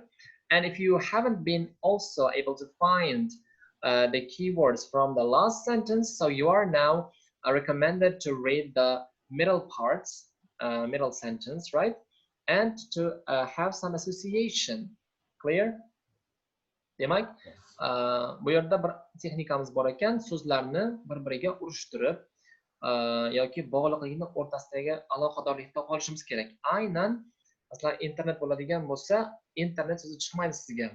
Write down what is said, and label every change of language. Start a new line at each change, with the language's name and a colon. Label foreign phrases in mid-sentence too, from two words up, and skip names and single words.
English: And if you haven't been also able to find the keywords from the last sentence, so you are now recommended to read the middle parts, middle sentence, right? And to have some association. Clear?
Uzbek: Demak, bu yerda bir texnikamiz bor ekan, so'zlarni bir-biriga urishtirib yoki bog'liqligini o'rtasidagi aloqadorlikda qolishimiz kerak. Aynan masalan internet bo'ladigan bo'lsa, internet so'zi chiqmaydi sizga.